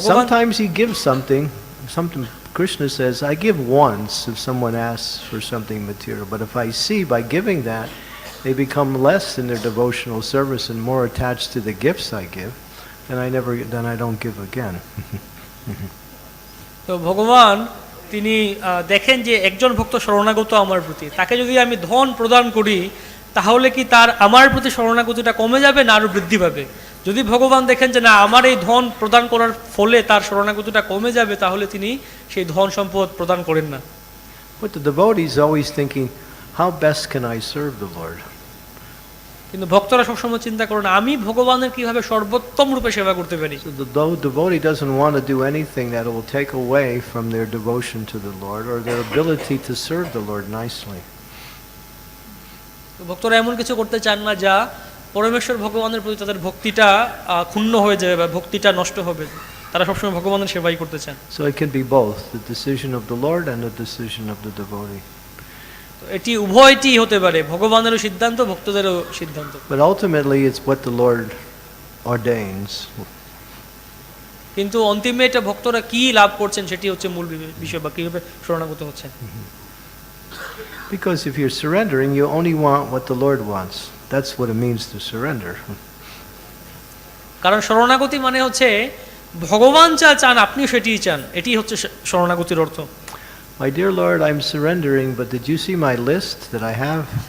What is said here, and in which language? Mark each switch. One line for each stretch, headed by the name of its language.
English: Sometimes he gives something Krishna says, I give once if someone asks for something material, but if I see by giving that, they become less in their devotional service and more attached to the gifts I give, then I don't give again.
Bangla: তো ভগবান তিনি দেখেন যে একজন ভক্ত শরণাগত আমার প্রতি, তাকে যদি আমি ধন প্রদান করি তাহলে কি তার আমার প্রতি শরণাগতিটা কমে যাবে না আরো বৃদ্ধি পাবে? যদি ভগবান দেখেন যে না আমার এই ধন প্রদান করার ফলে তার শরণাগতিটা কমে যাবে, তাহলে তিনি সেই ধন সম্পদ প্রদান করেন না।
English: But the devotee is always thinking, how best can I serve the Lord?
Bangla: কিন্তু ভক্তরা সবসময় চিন্তা করেন আমি ভগবানের কিভাবে সর্বোত্তম রূপে সেবা করতে পারি।
English: So the devotee doesn't want to do anything that will take away from their devotion to the Lord or their ability to serve the Lord nicely.
Bangla: ভক্তরা এমন কিছু করতে চান না যা পরমেশ্বর ভগবানের প্রতি তাদের ভক্তিটা ক্ষুণ্ণ হয়ে যাবে বা ভক্তিটা নষ্ট হবে। তারা সবসময় ভগবানের সেবাই করতে চান।
English: So it can be both, the decision of the Lord and the decision of the devotee.
Bangla: তো এটি উভয়টি হতে পারে, ভগবানেরও সিদ্ধান্ত, ভক্তদেরও সিদ্ধান্ত।
English: But ultimately it's what the Lord ordains.
Bangla: কিন্তু অন্তিমে এটা ভক্তরা কি লাভ করছেন সেটি হচ্ছে মূল বিষয়, বা কিভাবে শরণাগত হচ্ছেন।
English: Because if you're surrendering, you only want what the Lord wants. That's what it means to surrender.
Bangla: কারণ শরণাগতি মানে হচ্ছে ভগবান যা চান আপনিও সেটিই চান, এটি হচ্ছে শরণাগতির অর্থ।
English: My dear Lord, I'm surrendering, but did you see my list that I have?